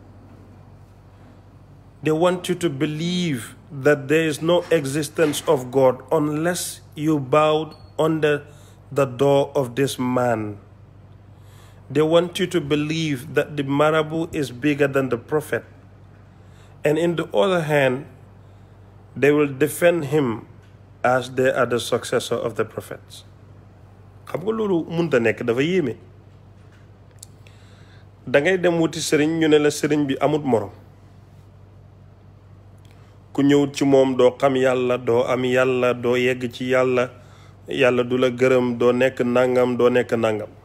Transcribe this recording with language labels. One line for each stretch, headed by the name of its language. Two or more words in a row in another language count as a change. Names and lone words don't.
English: They want you to believe that there is no existence of God unless you bow under the door of this man. They want you to believe that the marabout is bigger than the prophet. And in the other hand, they will defend him as they are the successor of the prophets.
Wolof: xam nga loolu munta nekk dafa yéeme. da ngay dem wuti sëriñ ñu ne la sëriñ bi amut morom. ku ñëwut ci moom doo xam yàlla, doo am yàlla, doo yegg ci yàlla, yàlla du la gërëm, doo nekk nangam, doo nekk nangam.